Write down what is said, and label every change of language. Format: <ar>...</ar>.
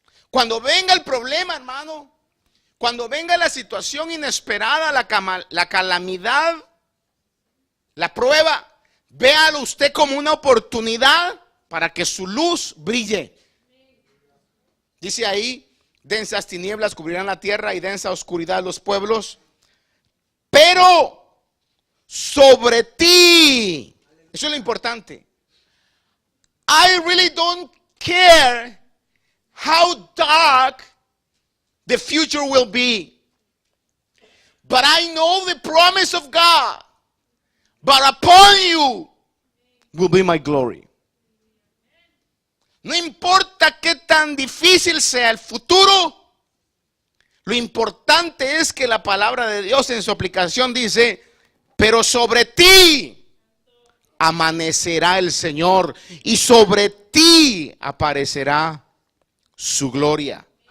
<es>Cuando venga el problema, hermano, cuando venga la situación inesperada, la calamidad, la prueba, véalo usted como una oportunidad para que su luz brille. Dice ahí, densas tinieblas cubrirán la tierra y densa oscuridad los pueblos, pero sobre ti, eso es lo importante.</es> <en>I really don't care how dark the future will be, but I know the promise of God, but upon you will be my glory.</en> <es>No importa qué tan difícil sea el futuro, lo importante es que la palabra de Dios en su aplicación dice, pero sobre ti amanecerá el Señor y sobre ti aparecerá su gloria.</es>